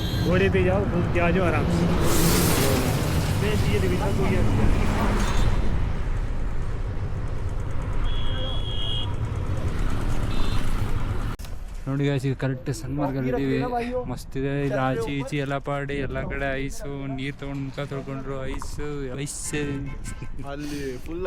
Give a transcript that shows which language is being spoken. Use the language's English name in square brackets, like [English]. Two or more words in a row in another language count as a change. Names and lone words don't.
[Hindi] घोड़े पे जाओ, घूम के आ जाओ आराम से। ये देखिए सब हो गया। [Kannada] ನೋಡಿ guys, ಈಗ ಕರೆಕ್ಟ್ ಸನ್ಮಾರ್ಗಲ್ಲಿ ಇದ್ದೀವಿ. ಮಸ್ತ್ ಇದೆ ಇಲ್ಲಿ, ಆಚೆ ಈಚೆ ಎಲ್ಲ ಪಾಡಿ, ಎಲ್ಲ ಕಡೆ ಐಸು, ನೀರು ತೊಗೊಂಡು ಮುಖ ತೊಳ್ಕೊಂಡ್ರು, ಐಸು ಅಲ್ಲಿ ಫುಲ್